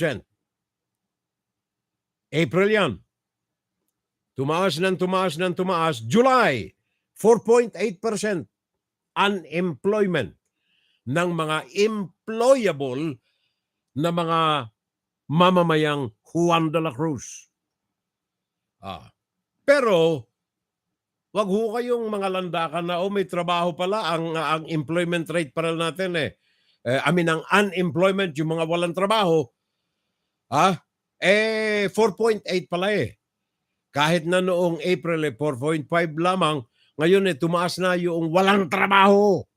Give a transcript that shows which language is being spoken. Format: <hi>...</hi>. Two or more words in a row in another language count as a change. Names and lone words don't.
<tl>April yan. Tumaas ng tumaas. July, 4.8% unemployment ng mga employable na mga mamamayang Juan de la Cruz. Pero wag ho kayong mga landakan na may trabaho pala ang</tl> <en>employment rate</en> <tl>para natin ang unemployment, yung mga walang trabaho 4.8 pala Kahit na noong April 4.5 lamang, ngayon tumaas na yung walang trabaho.</tl>